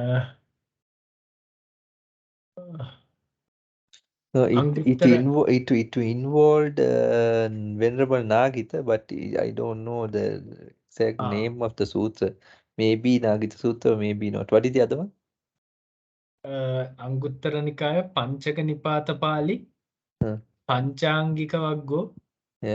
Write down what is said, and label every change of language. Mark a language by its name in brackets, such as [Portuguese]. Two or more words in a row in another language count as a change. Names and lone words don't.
[English] No, it Anguttara. involved Venerable Nagita, but I don't know the exact name of the sutra. Maybe Nagita Sutra, maybe not. What is the other one? Anguttara Nikaya, Panchaka Nipata Pali, Huh. Panchangika Vaggo, Yeah.